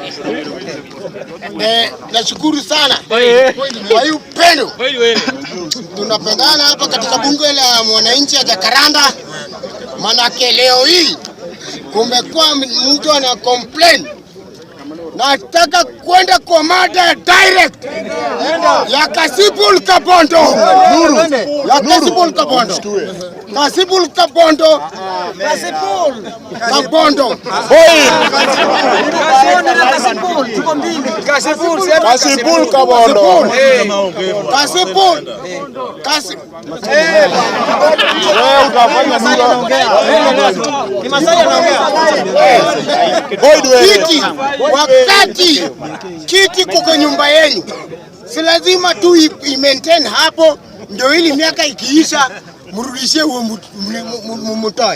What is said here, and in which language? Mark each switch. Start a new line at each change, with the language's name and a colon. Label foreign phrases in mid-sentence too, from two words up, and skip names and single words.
Swahili: Nashukuru sana. Kwa hiyo upendo. Tunapendana hapa katika bunge la mwananchi ya Jacaranda. Manake leo hii kumekuwa mtu ana complain. Nataka kwenda kwa mada direct ya Kasipul Kabondo. Ya Kasipul Kabondo. Kasipul Kabondo. Kasipul Kabondo. Kasipul Kabondo. Kasipul. Wewe utafanya nini? Ni Masai anaongea. Boyd wewe. Wakati kiti kuko nyumba yenu, si lazima tu i-maintain hapo, ndio ili miaka ikiisha mrudishie huo mtoe.